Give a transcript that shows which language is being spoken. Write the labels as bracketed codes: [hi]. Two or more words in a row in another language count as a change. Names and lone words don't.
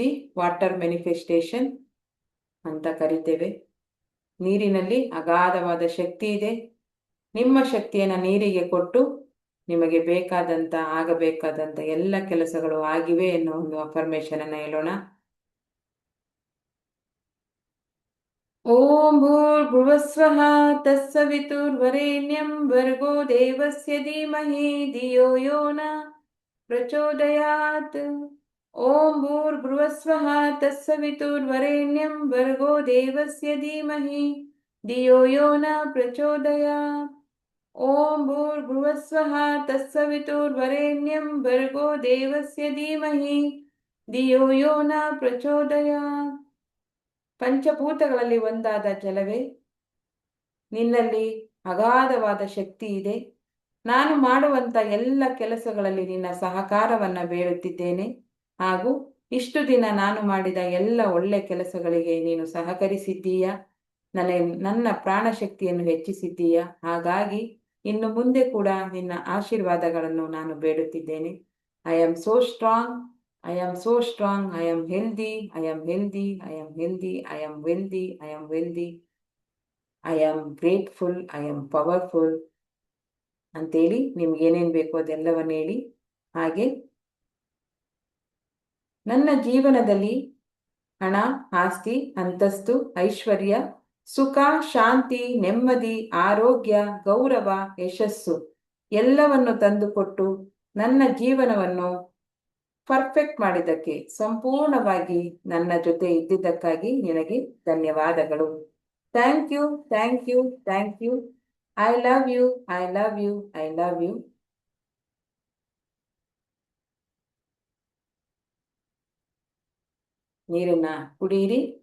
[en] water manifestation [kn] ಅಂತ ಕರಿತೇವೆ. ನೀರಿನಲ್ಲಿ ಅಗಾಧವಾದ ಶಕ್ತಿ ಇದೆ. ನಿಮ್ಮ ಶಕ್ತಿಯನ್ನು ನೀರಿಗೆ ಕೊಟ್ಟು ನಿಮಗೆ ಬೇಕಾದಂತ ಆಗಬೇಕಾದಂತ ಎಲ್ಲ ಕೆಲಸಗಳು ಆಗಿವೆ ಎನ್ನುವ ಒಂದು ಅಫರ್ಮೇಶನ್ ಅನ್ನ ಹೇಳೋಣ. [sa] ಓಂ ಭೂರ್ಭುವಸ್ವಃ ತತ್ಸವಿತುರ್ವರೆಣ್ಯಂ ಭರ್ಗೋ ದೇವಸ್ಯ ಧೀಮಹಿ ಧಿಯೋ ಯೋ ನ ಪ್ರಚೋದಯಾತ್. ಓಂ ಭೂರ್ಭುವಸ್ವಃ ತತ್ಸವಿತುರ್ವರೆಣ್ಯಂ ಭರ್ಗೋ ದೇವಸ್ಯ ಧೀಮಹಿ ಧಿಯೋ ಯೋ ನ ಪ್ರಚೋದಯಾತ್. ಓಂ ಭೂರ್ಭುವಸ್ವಃ ತತ್ಸವಿತುರ್ವರೆಣ್ಯಂ ಭರ್ಗೋ ದೇವಸ್ಯ ಧೀಮಹಿ ಧಿಯೋ ಯೋ ನ ಪ್ರಚೋದಯಾತ್. [kn] ಪಂಚಭೂತಗಳಲ್ಲಿ ಒಂದಾದ ಜಲವೇ, ನಿನ್ನಲ್ಲಿ ಅಗಾಧವಾದ ಶಕ್ತಿ ಇದೆ. ನಾನು ಮಾಡುವಂತ ಎಲ್ಲ ಕೆಲಸಗಳಲ್ಲಿ ನಿನ್ನ ಸಹಕಾರವನ್ನ ಬೇಡುತ್ತಿದ್ದೇನೆ ಹಾಗೂ ಇಷ್ಟು ದಿನ ನಾನು ಮಾಡಿದ ಎಲ್ಲ ಒಳ್ಳೆ ಕೆಲಸಗಳಿಗೆ ನೀನು ಸಹಕರಿಸಿದ್ದೀಯ. ನನ್ನ ಪ್ರಾಣಶಕ್ತಿಯನ್ನು ಹೆಚ್ಚಿಸಿದ್ದೀಯಾ. ಹಾಗಾಗಿ ಇನ್ನು ಮುಂದೆ ಕೂಡ ನಿನ್ನ ಆಶೀರ್ವಾದಗಳನ್ನು ನಾನು ಬೇಡುತ್ತಿದ್ದೇನೆ. [en] I am so strong, I am so strong, I am healthy, I am healthy, I am healthy, I am wealthy, I am wealthy, I am grateful, I am powerful [kn] ಅಂತೇಳಿ ನಿಮ್ಗೆ ಏನೇನು ಬೇಕೋ ಅದೆಲ್ಲವನ್ನು ಹೇಳಿ. ಹಾಗೆ ನನ್ನ ಜೀವನದಲ್ಲಿ ಹಣ, ಆಸ್ತಿ, ಅಂತಸ್ತು, ಐಶ್ವರ್ಯ, ಸುಖ, ಶಾಂತಿ, ನೆಮ್ಮದಿ, ಆರೋಗ್ಯ, ಗೌರವ, ಯಶಸ್ಸು ಎಲ್ಲವನ್ನು ತಂದುಕೊಟ್ಟು ನನ್ನ ಜೀವನವನ್ನು ಪರ್ಫೆಕ್ಟ್ ಮಾಡಿದ್ದಕ್ಕೆ, ಸಂಪೂರ್ಣವಾಗಿ ನನ್ನ ಜೊತೆ ಇದ್ದಿದ್ದಕ್ಕಾಗಿ ನಿನಗೆ ಧನ್ಯವಾದಗಳು. [en] Thank you, thank you, thank you. I love you, I love you, I love you. [kn] ನೀರನ್ನ ಕುಡಿಯಿರಿ.